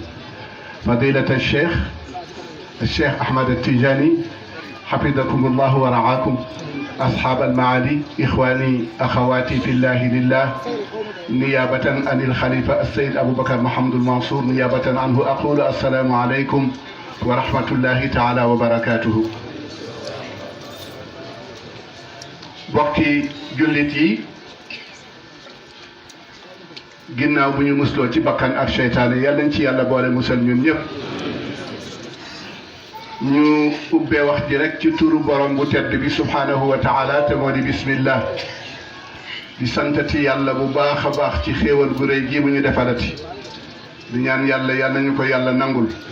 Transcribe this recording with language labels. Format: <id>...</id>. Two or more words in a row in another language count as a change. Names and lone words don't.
<ar>فضيلة الشيخ أحمد التيجاني حفظكم الله ورعاكم، أصحاب المعالي، إخواني أخواتي في الله لله، نيابة عن الخليفة السيد أبو بكر محمد المنصور نيابة عنه أقول السلام عليكم ورحمة الله تعالى وبركاته.</ar> <wo>bokki jullit yi ginnaaw bu ñu musloo ci bakkan ak seytaane yàlla nañ ci yàlla boole musal ñun ñëpp. ñu ubbee wax ji rek ci turu borom bu tedd bi</wo> <ar>سبحانه وتعالى</ar> <wo>te moo di bismillah di santati yàlla bu baax a baax ci xéewal gu rëy ji bu ñu defalati di ñaan yàlla yàlla nañu ko yàlla nangul</wo>